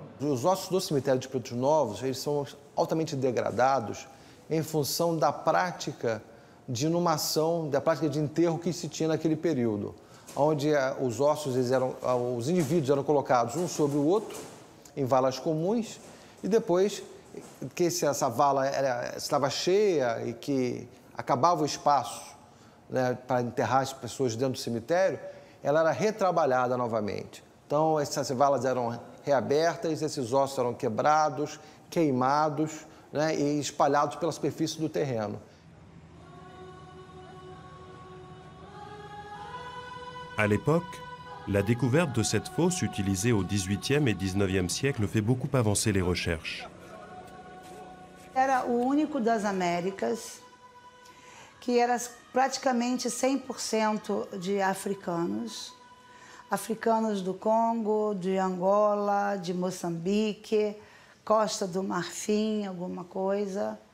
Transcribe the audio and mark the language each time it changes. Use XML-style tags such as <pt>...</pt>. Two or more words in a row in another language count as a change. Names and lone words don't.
<pt>Os ossos do cemitério de Pretos Novos, eles são altamente degradados em função da prática de inumação, da prática de enterro que se tinha naquele período, onde os ossos, os indivíduos eram colocados um sobre o outro, em valas comuns, e depois que essa vala estava cheia e que acabava o espaço, né, para enterrar as pessoas dentro do cemitério, ela era retrabalhada novamente. Então, essas valas eram reabertas, esses ossos eram quebrados, queimados, né, e espalhados pela superfície do terreno.</pt> <fr>À l'époque, la découverte de cette fosse utilisée au XVIIIe et XIXe siècle fait beaucoup avancer les recherches.</fr> <pt>Era o único das Américas que era praticamente 100% de africanos. Africanos do Congo, de Angola, de Moçambique, Costa do Marfim, alguma coisa.</pt>